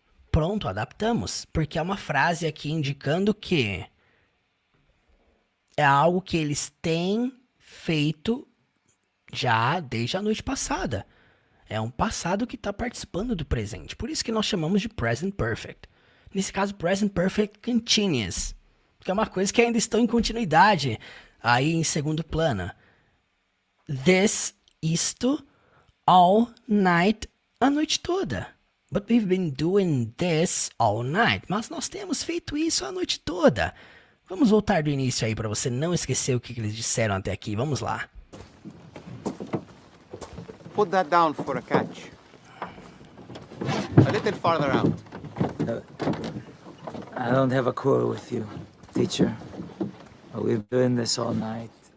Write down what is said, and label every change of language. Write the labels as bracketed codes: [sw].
[pt] Pronto, adaptamos. Porque é uma frase aqui indicando que é algo que eles têm feito já desde a noite passada. É um passado que está participando do presente. Por isso que nós chamamos de present perfect. Nesse caso, present perfect continuous. Que é uma coisa que ainda estão em continuidade, aí em segundo plano. This, isto, [en] all night, [pt] a noite toda. [en] But we've been doing this all night. [pt] Mas nós temos feito isso a noite toda. Vamos voltar do início aí para você não esquecer o que eles disseram até aqui. Vamos lá. [en] Put that down for a catch. A little farther out. I don't have a quarrel with you, teacher. We've been doing this all night.